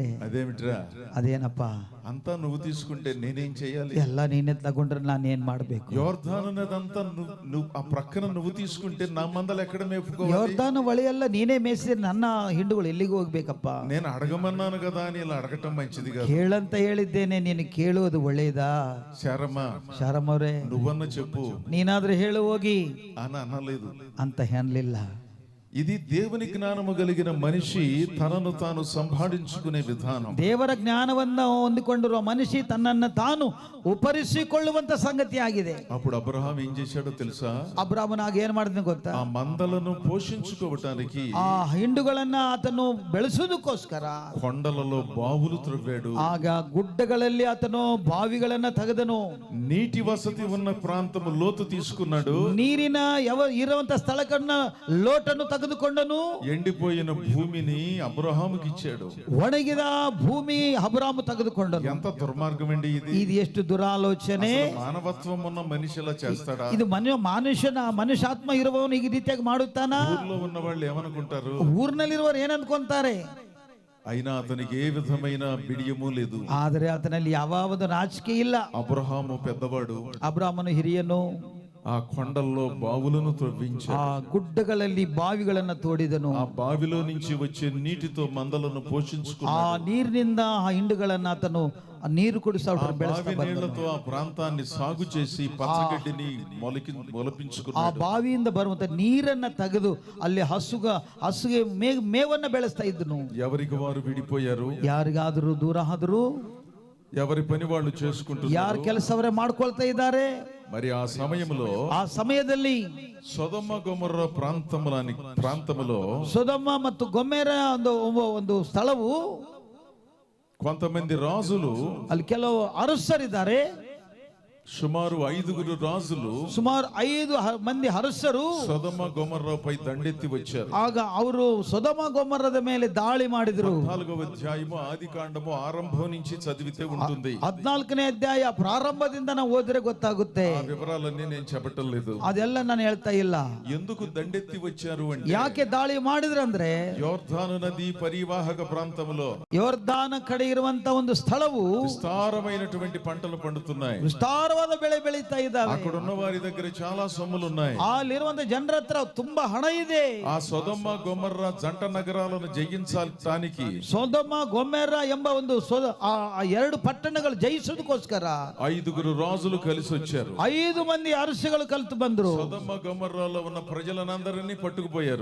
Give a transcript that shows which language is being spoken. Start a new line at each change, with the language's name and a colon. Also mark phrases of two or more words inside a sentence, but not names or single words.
Telugu: అదేమిట్రా
Kannada: ಅದೇನಪ್ಪ,
Telugu: అంతా నువ్వు తీసుకుంటే నేనేం చేయాలి?
Kannada: ಎಲ್ಲ ನೀನೆ ತಗೊಂಡ್ರೆ ನಾನು ಏನ್ ಮಾಡ್ಬೇಕು?
Telugu: యోర్ధాను నదంతా నువ్వు ఆ ప్రక్కన నువ్వు తీసుకుంటే నా మందలు ఎక్కడ మేపుకోవాలి?
Kannada: ಯೋರ್ದಾನು ಹೊಳೆಯೆಲ್ಲ ನೀನೇ ಮೇಯಿಸಿದ್ರೆ ನನ್ನ ಹಿಂಡುಗಳು ಎಲ್ಲಿಗೆ ಹೋಗ್ಬೇಕಪ್ಪ?
Telugu: నేను అడగమన్నాను కదా అని ఇలా అడగటం మంచిది కాదు.
Kannada: ಕೇಳಂತ ಹೇಳಿದ್ದೇನೆ, ನೀನು ಕೇಳುವುದು ಒಳ್ಳೇದಾ?
Telugu: శారమ్మ,
Kannada: ಶಾರಮ್ ಅವರೇ,
Telugu: నువ్వన్న చెప్పు
Kannada: ನೀನಾದ್ರೂ ಹೇಳು ಹೋಗಿ
Telugu: అని అనలేదు.
Kannada: ಅಂತ ಹೇಳಲಿಲ್ಲ.
Telugu: ఇది దేవుని జ్ఞానము కలిగిన మనిషి తనను తాను సంభాళించుకునే విధానం.
Kannada: ದೇವರ ಜ್ಞಾನವನ್ನು ಹೊಂದಿಕೊಂಡಿರುವ ಮನುಷ್ಯ ತನ್ನನ್ನು ತಾನು ಉಪರಿಸಿಕೊಳ್ಳುವಂತ ಸಂಗತಿ ಆಗಿದೆ.
Telugu: అప్పుడు అబ్రహాం ఏం చేశాడో తెలుసా?
Kannada: ಅಬ್ರಾಮನಾಗ ಏನ್ ಮಾಡಿದ್ನ ಗೊತ್ತಾ?
Telugu: ఆ మందలను పోషించుకోవటానికి
Kannada: ಆ ಹಿಂಡುಗಳನ್ನ ಆತನು ಬೆಳೆಸುವುದಕ್ಕೋಸ್ಕರ
Telugu: కొండలలో బావులు త్రవ్వాడు.
Kannada: ಆಗ ಗುಡ್ಡಗಳಲ್ಲಿ ಆತನು ಬಾವಿಗಳನ್ನ ತೆಗೆದನು.
Telugu: నీటి వసతి ఉన్న ప్రాంతము లోతు తీసుకున్నాడు.
Kannada: ನೀರಿನ ಇರುವಂತ ಸ್ಥಳಕ್ಕನ್ನ ಲೋಟನ್ನು ತೆಗೆದುಕೊಂಡನು.
Telugu: ఎండిపోయిన భూమిని అబ్రహాముకి ఇచ్చాడు.
Kannada: ಒಣಗಿದ ಭೂಮಿ ಅಬ್ರಾಮ ತೆಗೆದುಕೊಂಡನು.
Telugu: ఎంత దుర్మార్గం అండి ఇది!
Kannada: ಇದು ಎಷ್ಟು ದುರಾಲೋಚನೆ!
Telugu: మానవత్వం ఉన్న మనిషిలా చేస్తాడా?
Kannada: ಇದು ಮನುಷ್ಯಾತ್ಮ ಇರುವವನು ಈ ರೀತಿಯಾಗಿ ಮಾಡುತ್ತಾನ?
Telugu: ఊర్లో ఉన్న వాళ్ళు ఏమనుకుంటారు?
Kannada: ಊರಿನಲ್ಲಿರುವವರು ಏನಂದ್ಕೊಂತಾರೆ?
Telugu: అయినా అతనికి ఏ విధమైన బిడియము లేదు.
Kannada: ಆದರೆ ಆತನಲ್ಲಿ ಯಾವ ನಾಚಿಕೆ ಇಲ್ಲ.
Telugu: అబ్రహాము పెద్దవాడు.
Kannada: ಅಬ್ರಾಮನು ಹಿರಿಯನು.
Telugu: ఆ కొండల్లో బావులను త్రవ్వించాడు.
Kannada: ಆ ಗುಡ್ಡಗಳಲ್ಲಿ ಬಾವಿಗಳನ್ನ ತೋಡಿದನು.
Telugu: ఆ బావిలో నుంచి వచ్చే నీటితో మందలను
Kannada: ಆ
Telugu: పోషించుకున్నాడు.
Kannada: ನೀರಿನಿಂದ ಆ ಹಿಂಡುಗಳನ್ನ ఆతను ನೀರು ಕುಡಿಸೋರು
Telugu: బావి నీళ్లతో ఆ ప్రాంతాన్ని సాగు చేసి పచ్చగడ్డిని మొలపించుకున్నాడు.
Kannada: ಆ ಬಾವಿಯಿಂದ ಬರುವಂತ ನೀರನ್ನ ತೆಗೆದು ಅಲ್ಲಿ ಹಸುಗೆ ಮೇವನ್ನ ಬೆಳೆಸ್ತಾ ಇದ್ದನು.
Telugu: ఎవరికి వారు విడిపోయారు.
Kannada: ಯಾರಿಗಾದರೂ ದೂರ ಆದರೂ,
Telugu: ఎవరి పని వాళ్ళు చేసుకుంటున్నారు.
Kannada: ಯಾರು ಕೆಲಸವರೇ ಮಾಡ್ಕೊಳ್ತಾ ಇದ್ದಾರೆ.
Telugu: మరి ఆ
Kannada: ಸಮಯದಲ್ಲಿ
Telugu: సొదొమ గొమొర్రా ప్రాంతములో
Kannada: ಸೊದೊಮ ಮತ್ತು ಗೊಮೆರ ಒಂದು ಸ್ಥಳವು,
Telugu: కొంతమంది రాజులు,
Kannada: ಅಲ್ಲಿ ಕೆಲವು ಅರಸರಿದ್ದಾರೆ.
Telugu: సుమారు 5 రాజులు,
Kannada: ಸುಮಾರು 5 ಮಂದಿ ಅರಸರು
Telugu: సొదొమ గొమొర్రాపై దండెత్తి వచ్చారు.
Kannada: ಆಗ ಅವರು ಸೊದೊಮ ಗೊಮೊರ್ರದ ಮೇಲೆ ದಾಳಿ ಮಾಡಿದ್ರು.
Telugu: 14వ అధ్యాయము ఆదికాండము ఆరంభం నుంచి చదివితే ఉంటుంది.
Kannada: 14ನೇ ಅಧ್ಯಾಯ ಪ್ರಾರಂಭದಿಂದ ನಾವು ಓದಿದ್ರೆ ಗೊತ್ತಾಗುತ್ತೆ.
Telugu: ఆ వివరాలన్నీ నేను చెప్పటం లేదు.
Kannada: ಅದೆಲ್ಲ ನಾನು ಹೇಳ್ತಾ ಇಲ್ಲ.
Telugu: ఎందుకు దండెత్తి వచ్చారు అంటే,
Kannada: ಯಾಕೆ ದಾಳಿ ಮಾಡಿದ್ರು ಅಂದ್ರೆ,
Telugu: యోర్ధాను నది పరివాహక ప్రాంతంలో
Kannada: ಯೋರ್ದಾನ ಕಡೆ ಇರುವಂತ ಒಂದು ಸ್ಥಳವು
Telugu: విస్తారమైనటువంటి పంటలు పండుతున్నాయి.
Kannada: ವಿಸ್ತಾರವಾದ ಬೆಳೆ ಬೆಳೀತಾ ಇದ್ದಾವೆ.
Telugu: అక్కడ ఉన్న వారి దగ్గర చాలా సొమ్ములు ఉన్నాయి.
Kannada: ಅಲ್ಲಿರುವಂತ ಜನರ ಹತ್ರ ತುಂಬಾ ಹಣ ಇದೆ.
Telugu: ఆ సొదొమ గొమొర్రా జంట నగరాలను జయించడానికి,
Kannada: ಸೊದೊಮ ಗೊಮೆರ ಎಂಬ ಒಂದು 2 ಪಟ್ಟಣಗಳು ಜಯಿಸೋದಕ್ಕೋಸ್ಕರ
Telugu: 5 రాజులు కలిసి వచ్చారు.
Kannada: 5 ಮಂದಿ ಅರಸುಗಳು ಕಲಿತು ಬಂದ್ರು.
Telugu: సొదొమ గొమొర్రాలో ఉన్న ప్రజలనందరినీ పట్టుకుపోయారు.